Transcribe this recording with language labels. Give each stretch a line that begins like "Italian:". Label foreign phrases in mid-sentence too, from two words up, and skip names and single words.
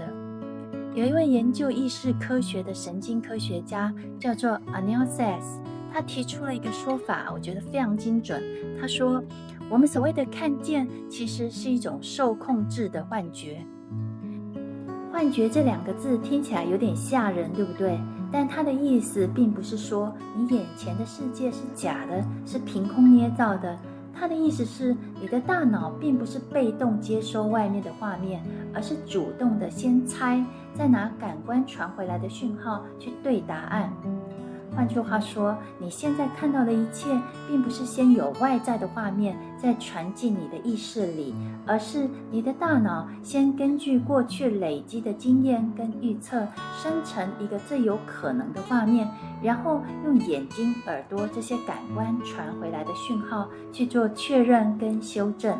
Chinese: 有一位研究意識科學的神經科學家，叫做 Anil Seth， 他提出了一個說法，我覺得非常精準。他說，我們所謂的看見，其實是一種受控制的幻覺。幻覺這兩個字聽起來有點嚇人，對不對？但它的意思並不是說你眼前的世界是假的，是憑空捏造的。它的意思是，你的大腦並不是被動接收外面的畫面，而是主動的先猜，再拿感官傳回來的訊號去對答案。換句話說，你現在看到的一切，並不是先有外在的畫面再傳進你的意識裡，而是你的大腦先根據過去累積的經驗跟預測，生成一個最有可能的畫面，然後用眼睛、耳朵這些感官傳回來的訊號去做確認跟修正。